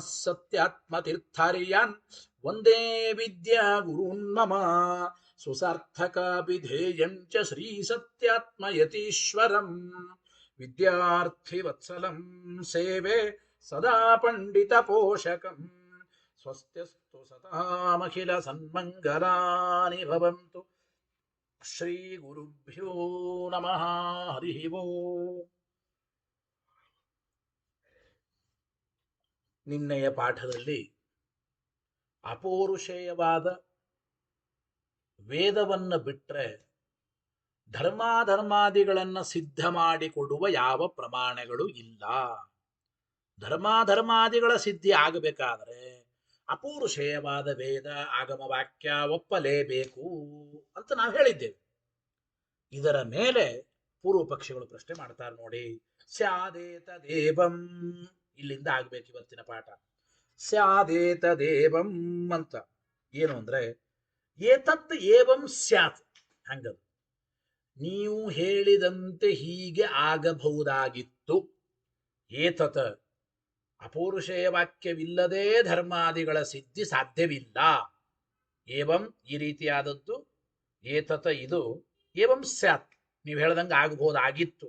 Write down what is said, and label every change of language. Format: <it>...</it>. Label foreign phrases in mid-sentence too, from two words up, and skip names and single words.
<sa>सत्यात्मतीर्थार्यान् वन्दे विद्यागुरून् मम सुसार्थकाभिधेयं च श्रीसत्यात्मयतीश्वरम् विद्यार्थिवत्सलं सेवे सदा पण्डितपोषकम् स्वस्त्यस्तु सतामखिलसन्मङ्गलानि भवन्तु श्रीगुरुभ्यो नमः हरिः ಓಂ</sa> <kn>ನಿನ್ನೆಯ ಪಾಠದಲ್ಲಿ ಅಪೌರುಷೇಯವಾದ ವೇದವನ್ನು ಬಿಟ್ಟರೆ ಧರ್ಮಾಧರ್ಮಾದಿಗಳನ್ನು ಸಿದ್ಧ ಮಾಡಿಕೊಡುವ ಯಾವ ಪ್ರಮಾಣಗಳು ಇಲ್ಲ. ಧರ್ಮಾಧರ್ಮಾದಿಗಳ ಸಿದ್ಧಿ ಆಗಬೇಕಾದರೆ ಅಪೌರುಷೇಯವಾದ ವೇದ ಆಗಮ ವಾಕ್ಯ ಒಪ್ಪಲೇಬೇಕು ಅಂತ ನಾವು ಹೇಳಿದ್ದೇವೆ. ಇದರ ಮೇಲೆ ಪೂರ್ವ ಪಕ್ಷಿಗಳು ಪ್ರಶ್ನೆ ಮಾಡ್ತಾರೆ ನೋಡಿ.</kn> <sa>ಸ್ಯಾದೇತ ದೇವಂ,</sa> <kn>ಇಲ್ಲಿಂದ ಆಗ್ಬೇಕು ಇವತ್ತಿನ ಪಾಠ.</kn> <sa>ಸ್ಯಾದೇತ ದೇವಂ</sa> <kn>ಅಂತ ಏನು ಅಂದ್ರೆ</kn> <sa>ಏತತ್ ಏವಂ ಸ್ಯಾತ್,</sa> <kn>ಹಂಗದು ನೀವು ಹೇಳಿದಂತೆ ಹೀಗೆ ಆಗಬಹುದಾಗಿತ್ತು. ಏತತ್ ಅಪೌರುಷೇಯ ವಾಕ್ಯವಿಲ್ಲದೆ ಧರ್ಮಾದಿಗಳ ಸಿದ್ಧಿ ಸಾಧ್ಯವಿಲ್ಲ. ಏವಂ ಈ ರೀತಿಯಾದದ್ದು, ಏತತ್ ಇದು,</kn> <sa>ಏವಂ ಸ್ಯಾತ್</sa> <kn>ನೀವು ಹೇಳ್ದಂಗೆ ಆಗಬಹುದಾಗಿತ್ತು.</kn>